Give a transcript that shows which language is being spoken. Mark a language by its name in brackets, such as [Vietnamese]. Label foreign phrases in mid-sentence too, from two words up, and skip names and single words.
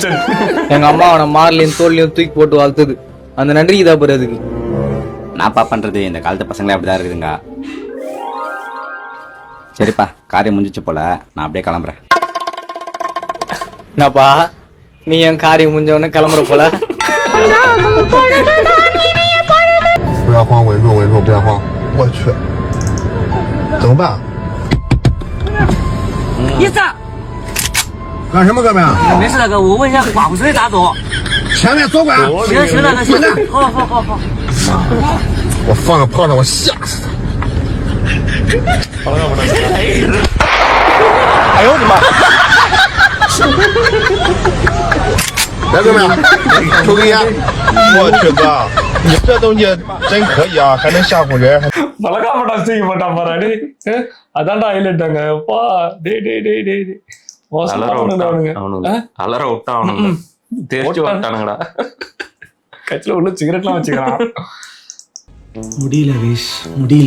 [Tamil] எங்க அம்மா அவனை மார்லையும் தோல்லையும் தூக்கி போட்டு வளர்த்தது அந்த நன்றி இதா போற. அதுக்கு நான்ப்பா பண்றது, இந்த காலத்து பசங்களே அப்படிதான் இருக்குதுங்க. சரிப்பா, காரியம் முடிஞ்சிச்சு போல, நான் அப்படியே கிளம்புறேன். என்னப்பா நீ என் காரியம் முடிஞ்சவன கிளம்புற போல? [Chinese] 不要慌，稳住，稳住，不要慌。我去，怎么办？一子，干什么，哥们儿？没事，大哥，我问一下，往谁咋走？前面左拐。行行，大哥，行。好。我放个炮仗，我吓死他！哎呦我的妈！来，哥们儿，抽根烟。我去哥，你这东西真可以啊，还能吓唬人。 [Tamil] பழகாமடா தூக்கி போட்டான் பாரு டேய். அதான்டா ஹைலைட்டாங்க. அப்பா டேய். மோசமா அவனுங்க. அலற விட்டான் அவனுங்க. தெரிச்சு விட்டானுங்கடா. கட்சில உள்ள சிகரெட்லாம் வச்சுக்கிறான். முடியல வீஷ், முடியல.